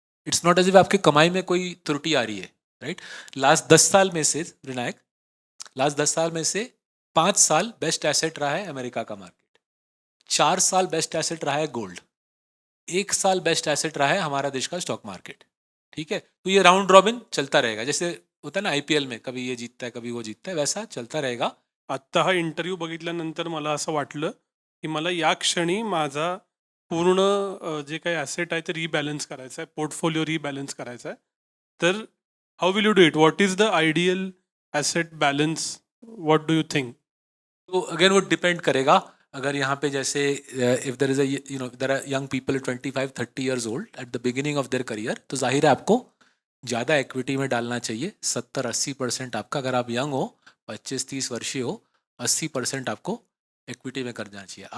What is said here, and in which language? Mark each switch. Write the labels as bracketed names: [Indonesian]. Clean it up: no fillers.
[English] it's not as if [Hindi] आपकी कमाई में कोई त्रुटि आ रही है, राइट? लास्ट 10 साल में से विनायक, लास्ट 10 साल में से 5 साल बेस्ट एसेट रहा है अमेरिका का मार्केट, 4 साल बेस्ट एसेट रहा है गोल्ड, 1 साल बेस्ट एसेट रहा है हमारा देश का स्टॉक मार्केट। ठीक है, तो ये राउंड रॉबिन चलता रहेगा। जैसे होता है ना IPL में, कभी ये जीतता है कभी वो जीतता है, वैसा चलता रहेगा। [Marathi] आत्ता हा इंटरव्ह्यू बघितल्यानंतर मला असं वाटलं की मला या क्षणी माझा पूर्ण जे काही ॲसेट आहे ते रिबॅलन्स करायचं आहे, पोर्टफोलिओ रिबॅलन्स करायचा आहे. [English] तर how will you do it? What is the ideal asset balance? What do you think? [Hindi] तो अगेन वो डिपेंड करेगा। अगर यहाँ पे जैसे [English] if there is there are young people 25-30 years old at the beginning of their career, [Hindi] तो जाहिर है आपको ज़्यादा इक्विटी में डालना चाहिए। 70-80% आपका, अगर आप यंग हो, 25-30 वर्षीय हो, 80% आपको इक्विटी में करना चाहिए।